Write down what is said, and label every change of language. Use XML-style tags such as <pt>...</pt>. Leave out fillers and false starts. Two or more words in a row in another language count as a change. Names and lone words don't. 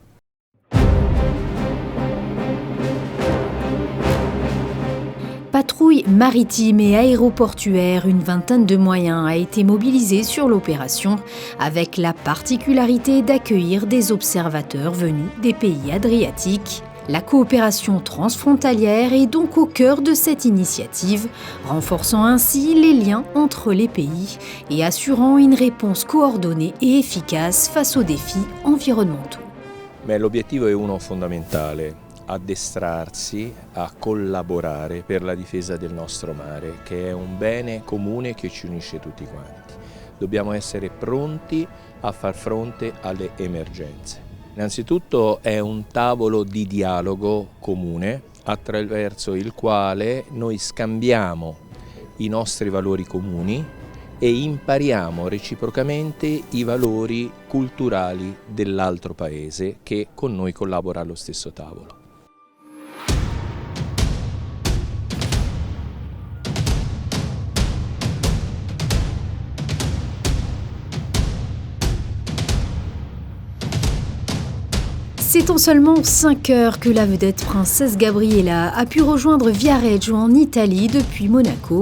<fr>Patrouille maritime et aéroportuaire, une vingtaine de moyens a été mobilisée sur l'opération, avec la particularité d'accueillir des observateurs venus des pays adriatiques. La coopération transfrontalière est donc au cœur de cette initiative, renforçant ainsi les liens entre les pays et assurant une réponse coordonnée et efficace face aux défis environnementaux.</fr> <it>Mais l'obiettivo è uno fondamentale, addestrarsi a collaborare per la difesa del nostro mare, che è un bene comune che ci unisce tutti quanti. Dobbiamo essere pronti a far fronte alle emergenze. Innanzitutto è un tavolo di dialogo comune attraverso il quale noi scambiamo i nostri valori comuni e impariamo reciprocamente i valori culturali dell'altro paese che con noi collabora allo stesso tavolo.</it> <fr>C'est en seulement 5 heures que la vedette princesse Gabriella a pu rejoindre Viareggio en Italie depuis Monaco.</fr>